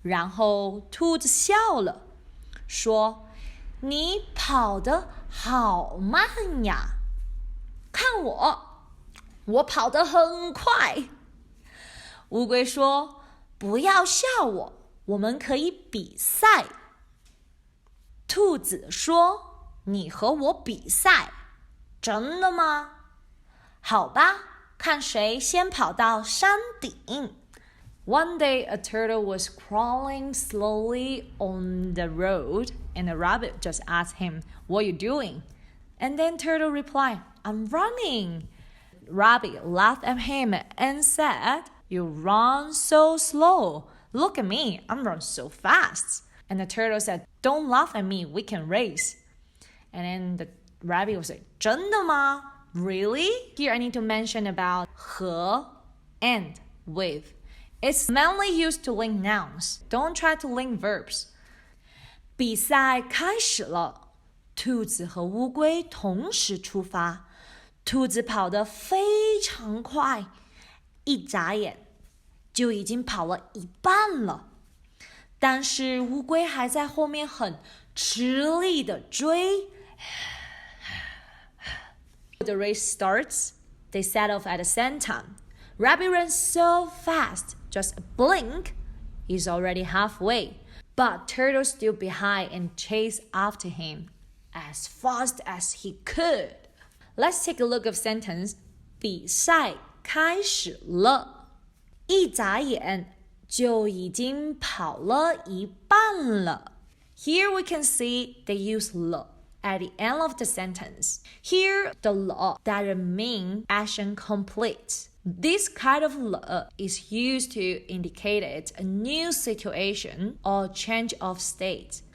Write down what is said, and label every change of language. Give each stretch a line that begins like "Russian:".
Chinese: 然后兔子笑了，说：“你跑得好慢呀，看我跑得很快。” 乌龟说：“不要笑我，我们可以比赛。” 兔子说：“你和我比赛，真的吗？好吧。看谁先跑到山顶。
English: One day, a turtle was crawling slowly on the road, and a rabbit just asked him, "What are you doing?" And then turtle replied, "I'm running." Rabbit laughed at him and said, "You run so slow. Look at me, I'm run so fast." And the turtle said, "Don't laugh at me, we can race." And then the rabbit was like,
Chinese: 真的吗？
English: Really? Here I need to mention about 和 and with. It's mainly used to link nouns. Don't try to link verbs.
Chinese: 比赛开始了，兔子和乌龟同时出发。兔子跑得非常快，一眨眼就已经跑了一半了。但是乌龟还在后面很吃力地追。
English: The race starts, they set off at the same time. Rabbit runs so fast, just a blink, he's already halfway. But Turtle stood behind and chased after him as fast as he could. Let's take a look at sentence.
Chinese: 比赛开始了，一眨眼就已经跑了一半了。
English: Here we can see they use 了 at the end of the sentence. Here, the law doesn't mean action complete. This kind of 了 is used to indicate a new situation or change of state.